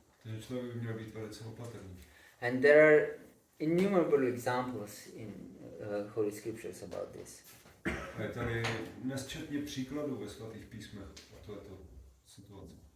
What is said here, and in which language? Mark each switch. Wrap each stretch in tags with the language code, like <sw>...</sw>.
<cs>Takže člověk by měl být velice opatrný.</cs> <en>And there are innumerable examples in Holy Scriptures about this.</en> <cs>A je tady nesčetně příkladů ve svatých písmech o této situaci.</cs>